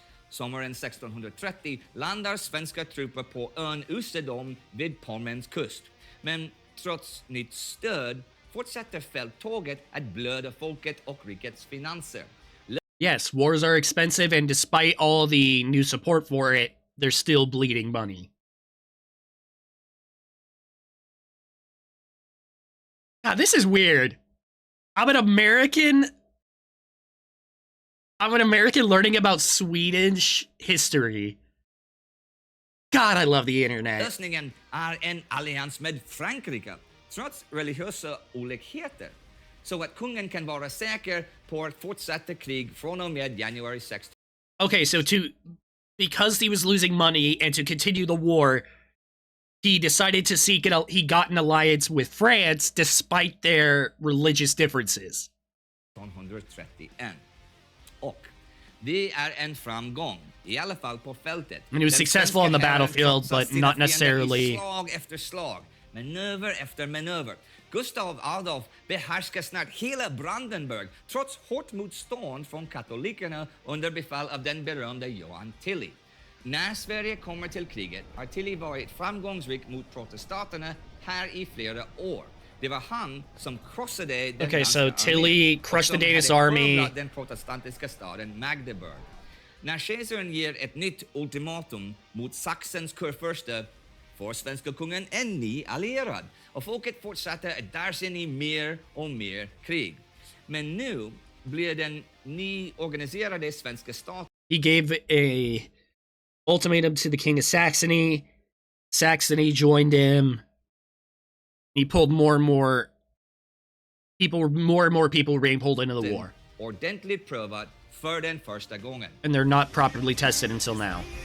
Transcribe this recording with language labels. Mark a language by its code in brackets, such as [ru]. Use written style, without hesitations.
[sv] Sommaren 1630 landar svenska trupper på ön Usedom vid Pommerns kust. Men trots nytt stöd fortsätter fälttåget att blöda folket och rikets finanser. [en] Yes, wars are expensive, and despite all the new support for it, they're still bleeding money. God, this is weird. I'm an American learning about Swedish history. God, I love the internet. [sv] Lösningen är en allians med Frankrike, trots religiösa olikheter. Så att kungen kan vara säker på att fortsätta krig från och med januari 16. [en] Okay, so because he was losing money and to continue the war, he decided to he got an alliance with France despite their religious differences. [sv] 1931. Och det är en framgång, i alla fall på fältet. [en] And he was successful on the battlefield, but not necessarily... [sv] Slag efter slag, manöver efter manöver. Gustav Adolf behärskar snart hela Brandenburg, trots hårt motstånd från katolikerna under befäl av den berömde Johan Tilly. När Sverige kommer till kriget har Tilly varit framgångsrik mot protestanterna här i flera år. Det var han som krossade den [en] Okay, so Tilly crushed the Danish army. [sv] Den protestantiska staden Magdeburg. När kejsaren ger ett nytt ultimatum mot Sachsens kurfurste får svenska kungen en ny allierad. Och folket fortsatte att dras in i mer och mer krig. Men nu blir den nyorganiserade svenska staten... [en] He gave a ultimatum to the king of Saxony. Saxony joined him. He pulled more and more people were being pulled into the war. [sv] Ordentligt prövat för den första gången. [en] And they're not properly tested until now.